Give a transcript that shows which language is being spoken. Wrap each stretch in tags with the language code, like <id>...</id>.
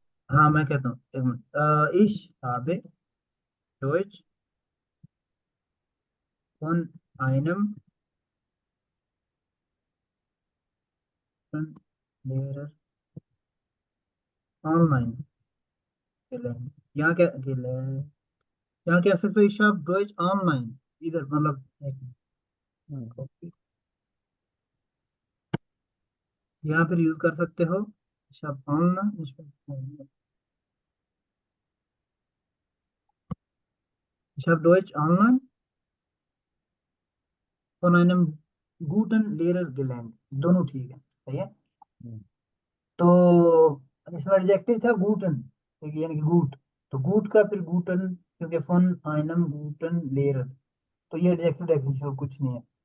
<hi>हाँ मैं कहता हूँ, एक मिनट,</hi> <de>इश habe Deutsch von einem Lehrer online gelernt,</de> <hi>यहाँ क्या gelernt, यहाँ कह सकते हो, ich habe Deutsch online, इधर मतलब एक मिनट, हम्म, copy, यहाँ पर यूज कर सकते हो,</hi> <de>ich habe online, ich habe Deutsch online von einem guten Lehrergelernt,</de> <hi>दोनों ठीक है, सही है। हम्म, तो इसमें एडजेक्टिव था गूटन, यानी कि गूट, तो गूट का फिर गूटन, क्योंकि फन आइनम गूटन लेयर, तो ये एडजेक्टिव डेफिनेशन और कुछ नहीं है।</hi>